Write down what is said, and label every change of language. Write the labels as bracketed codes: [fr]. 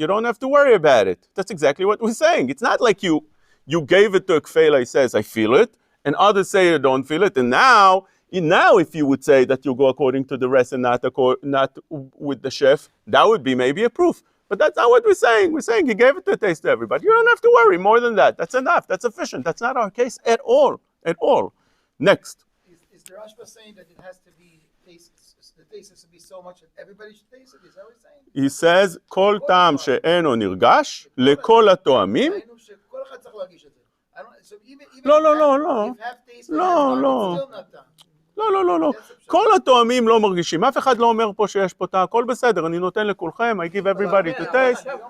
[en] You don't have to worry about it. That's exactly what we're saying. It's not like you gave it to a kfela, he says, I feel it, and others say you don't feel it, and now if you would say that you go according to the rest and not with the chef, that would be maybe a proof. But that's not what we're saying. We're saying he gave it to taste to everybody. You don't have to worry more than that. That's enough. That's sufficient. That's not our case at all. At all. Next. Is the Rashba saying that it has to be the taste has to be so much that everybody should taste it? Is that what he's saying? [he] He says, כל טעם שאינו נרגש לכל התואמים. היינו שכל אחד צריך להרגיש את זה. [en] So even [he] לא. [en] if half taste, [he] לא. [en] it's still not done. [he] לא. כל התואמים לא מרגישים. אף אחד לא אומר פה שיש פה טעם. הכל בסדר, אני נותן לכולכם, [en] I give everybody to taste.